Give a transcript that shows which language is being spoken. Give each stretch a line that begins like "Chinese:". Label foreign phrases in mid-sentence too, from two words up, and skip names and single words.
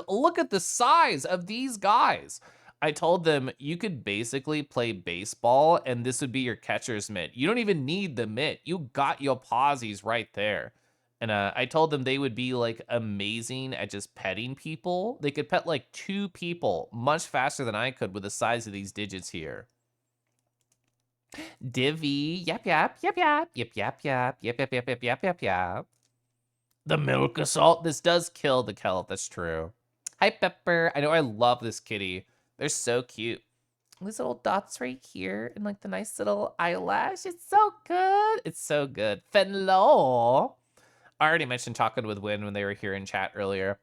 English: Look at the size of these guys. I told them you could basically play baseball and this would be your catcher's mitt. You don't even need the mitt. You got your posies right there. And I told them they would be like amazing at just petting people. They could pet like 2 people much faster than I could with the size of these digits here. Divvy, yap yap, yap yap, yap yap yap, yap yap yap yap yap yap yap. The milk assault. This does kill the kelp, that's true. Hi, Pepper. I know I love this kitty. They're so cute. These little dots right here and like the nice little eyelash. It's so good. It's so good. Fenlo. I already mentioned talking with Win when they were here in chat earlier.